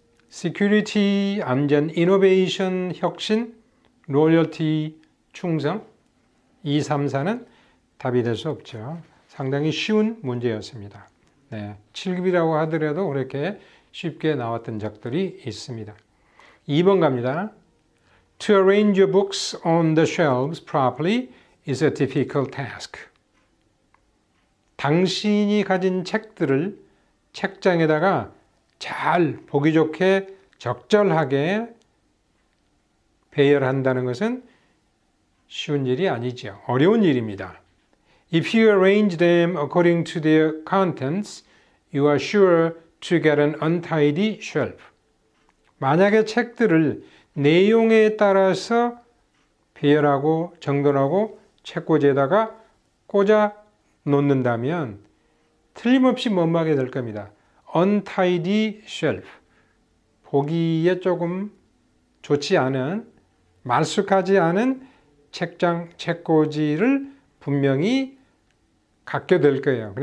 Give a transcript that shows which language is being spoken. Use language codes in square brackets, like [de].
[en] security, 안전, innovation, 혁신, [ko] loyalty, 충성, 2, 3, 4는 답이 될 수 없죠. 상당히 쉬운 문제였습니다. 네, 7급이라고 하더라도 그렇게 쉽게 나왔던 적들이 있습니다. 2번 갑니다. [en] To arrange your books on the shelves properly is a difficult task. [ko] 당신이 가진 책들을 책장에다가 잘 보기 좋게 적절하게 배열한다는 것은 쉬운 일이 아니죠. 어려운 일입니다. [en] If you arrange them according to their contents, you are sure to get an untidy shelf. [ko] 만약에 책들을 내용에 따라서 배열하고 정돈하고 책꽂이에다가 꽂아 놓는다면 틀림없이 못마게 될 겁니다. [en] Untidy shelf. [ko] 보기에 조금 좋지 않은, 말쑥하지 않은 책장, 책꽂이를 분명히 갖게 될 거예요.